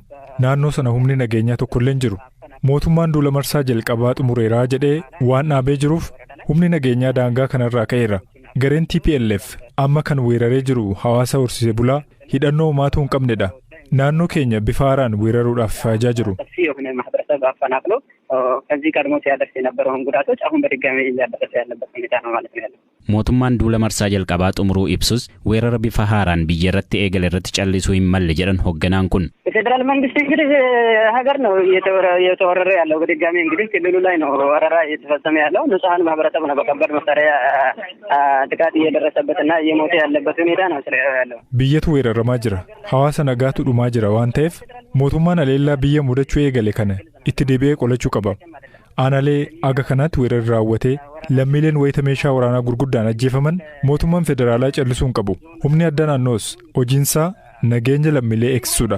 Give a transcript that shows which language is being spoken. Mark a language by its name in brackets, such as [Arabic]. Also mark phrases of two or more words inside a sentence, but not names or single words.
[Oromo] Naannoo sana humni nageenyaa tokkollee hin jiru. Mootummaan duula marsaa jalqabaa xumureeraa jedhee waan dhaabee jiruuf humni nageenyaa daangaa kanarraa ka'eera. Gareen TPLF amma kan weeraree jiru hawaasa horsiisee bulaa hidhannoo uumaatu hin qabnedha. Naannoo keenya bifa haaraan weeraruudhaaf faajaa jiru. [Amharic] ከዚህ ቀድሞ ሲያደርስ የነበረውን ጉዳቶች አሁን በድጋሚ እያደረሰ ያለበት ሁኔታ ነው ማለት ነው ያለው። [Oromo] mootummaan duula marsaa jalqabaa xumuruu ibsus weerara bifa haaraan biyya irratti eegale irratti callisuu hin malle jedhan hogganaan kun. [Amharic] የፌደራል መንግስት እንግዲህ ሀገር ነው እየተወረረ ያለው በድጋሚ እንግዲህ ክልሉ ላይ ነው ወረራ እየተፈጸመ ያለው ንጹሃን ማህበረሰብ ነው በከባድ መሳሪያ ጥቃት እየደረሰበትና እየሞተ ያለበት ሁኔታ ነው ያለው። [Oromo] biyyatu weeraramaa jira hawaasa nagaatu dhumaa jira waan ta'eef mootummaan aleellaa biyya mudachuu eegale kana itti deebi'ee qolachuu qaba. Aanaalee aga kanaatti weerarri raawwatee lammiileen wayita meeshaa waraanaa gurguddaan ajjeefaman mootummaan federaalaa callisuu hin qabu. Humni addaa naannoos hojiinsaa nageenya lammiilee eegsisuudha.